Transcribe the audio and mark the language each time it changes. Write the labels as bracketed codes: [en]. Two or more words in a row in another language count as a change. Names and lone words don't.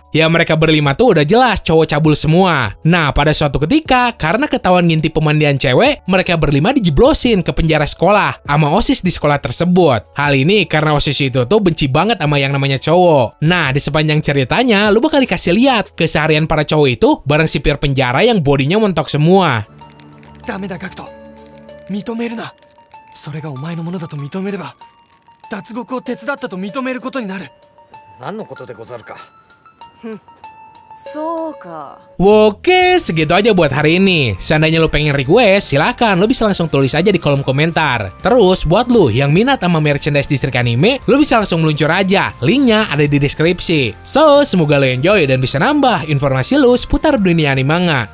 [id] Ya, mereka berlima tuh udah jelas cowok cabul semua. Nah, pada suatu ketika, karena ketahuan ngintip pemandian cewek, mereka berlima dijeblosin ke penjara sekolah sama OSIS di sekolah tersebut. Hal ini karena OSIS itu tuh benci banget sama yang namanya cowok. Nah, di sepanjang ceritanya, lu bakal dikasih lihat keseharian para cowok itu bareng sipir penjara yang bodinya mentok semua. [ja] ダメだガクト、認めるな。それがお前のものだと認めれば脱獄を手伝ったと認めることになる。何のことでござるか。そうか。 [id] Oke, segitu aja buat hari ini. Seandainya lu pengen request, silakan. Lu bisa langsung tulis aja di kolom komentar. Terus, buat lu yang minat sama merchandise Distrik Anime, lu bisa langsung meluncur aja. Linknya ada di deskripsi. So, semoga lu enjoy dan bisa nambah informasi lu seputar dunia anime manga.